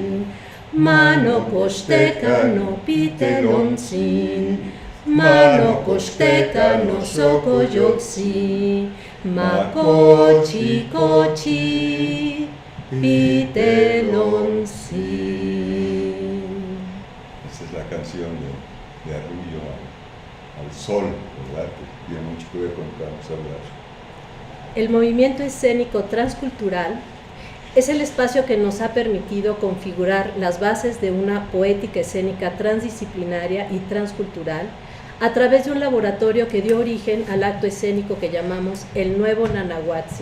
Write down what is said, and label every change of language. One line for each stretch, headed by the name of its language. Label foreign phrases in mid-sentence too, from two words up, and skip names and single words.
Nahuatl languages: Mano kosteka no pitelonsin, mano kosteka no sokoyotsin, makochi pitelonsin.
Spanish: Esa es la canción de Arrullo al sol, ¿verdad? Que tiene mucho que ver con lo que vamos a hablar. El movimiento escénico transcultural es el espacio que nos ha permitido configurar las bases de una poética escénica transdisciplinaria y transcultural a través de un laboratorio que dio origen al acto escénico que llamamos el Nuevo Nanahuatzin.